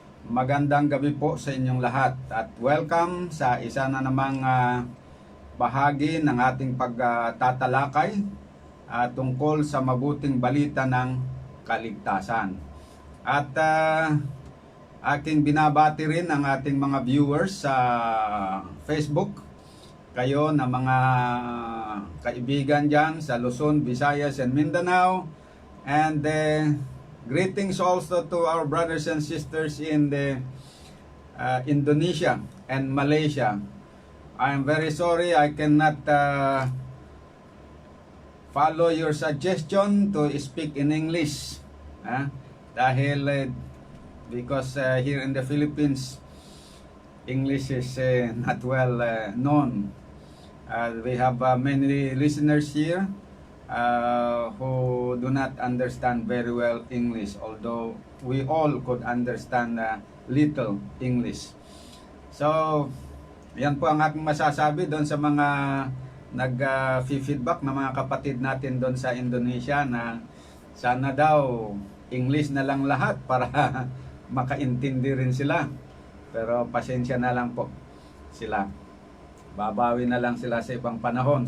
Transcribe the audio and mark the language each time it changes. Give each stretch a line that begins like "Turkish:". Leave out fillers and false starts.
Filipino: Magandang gabi po sa inyong lahat at welcome sa isa na namang bahagi ng ating pagtatalakay tungkol sa mabuting balita ng kaligtasan. At aking binabati rin ang ating mga viewers sa Facebook, kayo na mga kaibigan dyan sa Luzon, Visayas, and Mindanao.
English: And greetings also to our brothers and sisters in the Indonesia and Malaysia. I am very sorry I cannot follow your suggestion to speak in English. Dahil because here in the Philippines, English is not well known. We have many listeners here who do not understand very well English, although we all could understand little English.
Filipino: So, yan po ang aking masasabi doon sa mga nag-feedback na mga kapatid natin doon sa Indonesia na sana daw English na lang lahat para makaintindi rin sila. Pero pasensya na lang po sila. Babawi na lang sila sa ibang panahon.